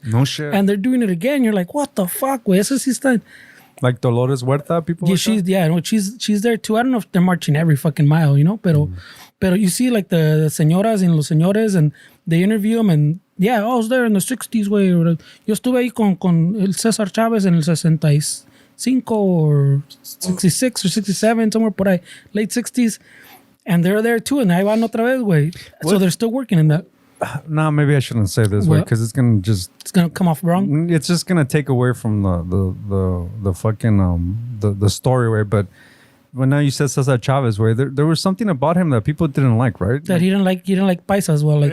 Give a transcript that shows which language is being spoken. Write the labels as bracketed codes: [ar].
[en] No shit. And they're doing it again. You're like, what the fuck, way? [es] Eso sí está. [en] Like Dolores Huerta, people. Yeah, like she's there too. I don't know if they're marching every fucking mile, pero you see like the señoras and [es] los señores, [en] and they interview them, and yeah, I was there in the 60s, güey. [es] Yo estuve ahí con el César Chávez en el 65 [en] or 66 or 67, somewhere [es] por ahí, [en] late 60s, and they're there too, and [es] ahí van otra vez, güey. [en] So they're still working in that. No, maybe I shouldn't say this way because it's gonna come off wrong. It's just gonna take away from the fucking the story way. But when now you said Cesar Chavez way, there was something about him that people didn't like, right? That he didn't like paisas, well, like